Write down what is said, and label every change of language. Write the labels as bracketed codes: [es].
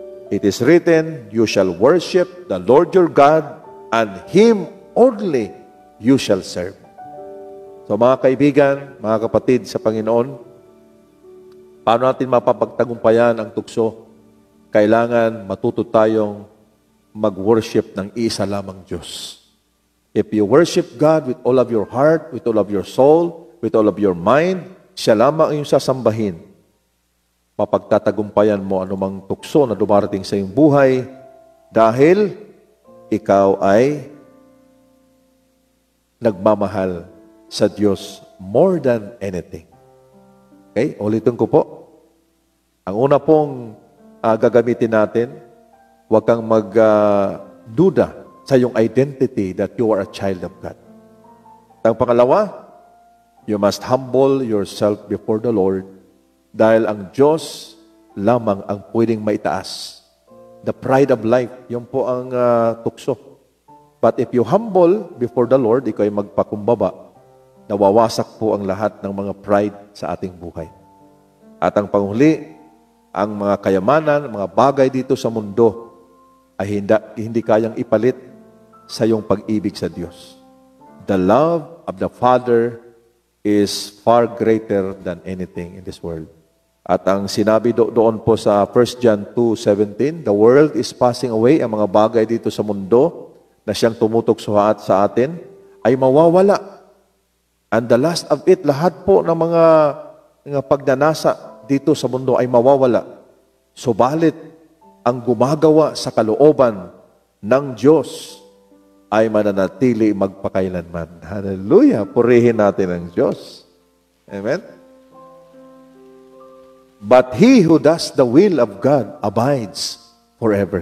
[en] It is written, you shall worship the Lord your God, and Him only you shall serve. [tl] So mga kaibigan, mga kapatid sa Panginoon, paano natin mapapagtagumpayan ang tukso? Kailangan matuto tayong mag-worship ng isa lamang Diyos. [en] If you worship God with all of your heart, with all of your soul, with all of your mind, [tl] siya lamang ang iyong sasambahin. Mapagtatagumpayan mo anumang tukso na dumarating sa iyong buhay dahil ikaw ay nagmamahal sa Diyos [en] more than anything. [tl] Okay? Ulitin ko po. Ang una pong gagamitin natin, huwag kang magduda sa iyong identity [en] that you are a child of God. [tl] Ang pangalawa, [en] you must humble yourself before the Lord [tl] dahil ang Diyos lamang ang pwedeng maitaas. [en] The pride of life, [tl] yun po ang tukso. [en] But if you humble before the Lord, [tl] ikaw ay magpakumbaba, nawawasak po ang lahat ng mga pride sa ating buhay. At ang panghuli, ang mga kayamanan, mga bagay dito sa mundo ay hindi kayang ipalit sa iyong pag-ibig sa Diyos. [en] The love of the Father is far greater than anything in this world. [tl] At ang sinabi doon po sa 1 John 2:17, [en] the world is passing away, [tl] ang mga bagay dito sa mundo na siyang tumutok sa atin ay mawawala. [en] And the last of it, [tl] lahat po ng mga pagnanasa dito sa mundo ay mawawala. Subalit, ang gumagawa sa kalooban ng Diyos ay mananatili magpakailanman. Hallelujah! Purihin natin ang Diyos. [en] Amen? But he who does the will of God abides forever.